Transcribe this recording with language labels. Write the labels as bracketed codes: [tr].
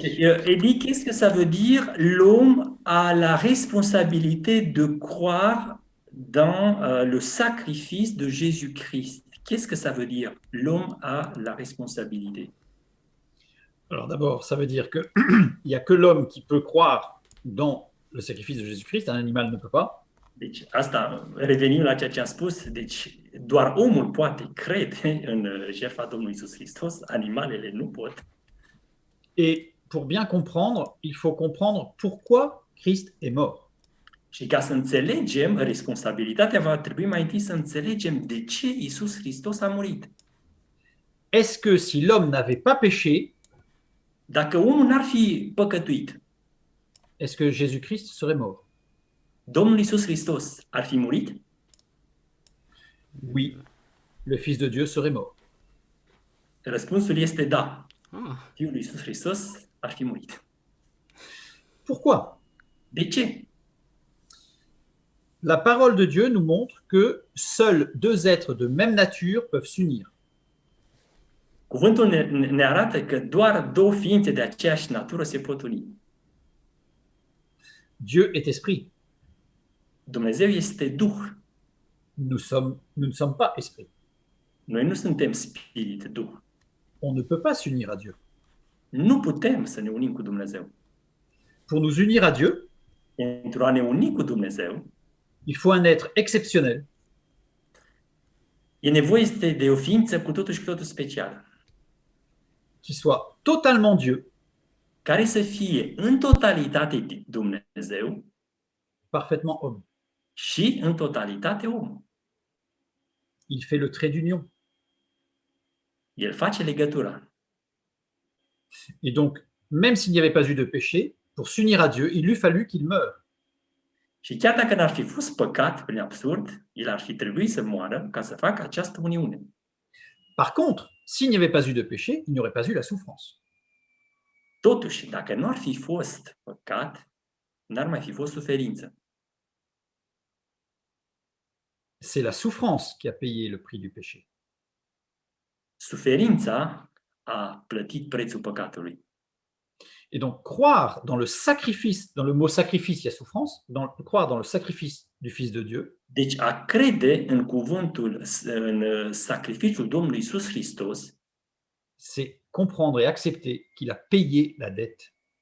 [fr] Et dit, qu'est-ce que ça veut dire? L'homme a la responsabilité de croire dans le sacrifice de Jésus-Christ. Qu'est-ce que ça veut dire? L'homme a la responsabilité. Alors d'abord, ça veut dire qu'il n'y a que l'homme qui peut croire dans le sacrifice de Jésus-Christ, un animal ne peut pas. [ro] Deci asta, revenim la ceea ce am spus, deci doar omul poate crede în jertfa Domnului Isus Hristos, animalele nu pot. [fr] Et pour bien comprendre, il faut comprendre pourquoi Christ est mort. [ro] Și ca să înțelegem responsabilitatea, va trebui mai întâi să înțelegem de ce Isus Hristos a murit. [fr] Est-ce que si l'homme n'avait pas péché, [ro] Dacă omul n-ar fi păcătuit, [fr] est-ce que Jésus-Christ serait mort? [ro] Domnul Isus Hristos ar fi murit? [fr] Oui, le Fils de Dieu serait mort. [ro] Răspunsul este da. Ah, Fiul lui Isus Hristos ar fi murit. [fr] Pourquoi? [ro] De ce? [fr] La parole de Dieu nous montre que seuls deux êtres de même nature peuvent s'unir. [ro] Cuvântul ne arată că doar două ființe de aceeași natură se pot uni. [fr] Dieu est esprit. [ro] Dumnezeu este Duh. [fr] Nous ne sommes pas esprit. [ro] Noi nu suntem spirit, Duh. [fr] On ne peut pas s'unir à Dieu. [ro] Nu putem să ne unim cu Dumnezeu. [fr] Pour nous unir à Dieu, [ro] Pentru a ne uni cu Dumnezeu, [fr] il faut un être exceptionnel [ro] e nevoie de o ființă cu totul și cu totul specială, [fr] qui soit totalement Dieu, [ro] care să fie în totalitate Dumnezeu [fr] parfaitement homme. [ro] și în totalitate om. [fr] Il fait le trait d'union. [ro] El face legătura. [fr] Et donc, même s'il n'y avait pas eu de péché, pour s'unir à Dieu, il eût fallu qu'il meure. [ro] Și chiar dacă n-ar fi fost păcat, prin absurd, el ar fi trebuit să moară ca să facă această uniune. [fr] Par contre, s'il n'y avait pas eu de péché, il n'y aurait pas eu la souffrance. [ro] Totuși, dacă nu ar fi fost păcat, n-ar mai fi fost suferință. [fr] C'est la souffrance qui a payé le prix du péché. [ro] Suferința a plătit prețul păcatului. [fr] Et donc, croire dans le sacrifice, dans le mot sacrifice, il y a souffrance, croire dans le sacrifice du Fils de Dieu, [ro] Deci a crede în în sacrificiul Domnului Isus Hristos, [fr] c'est comprendre et accepter qu'il a payé la dette.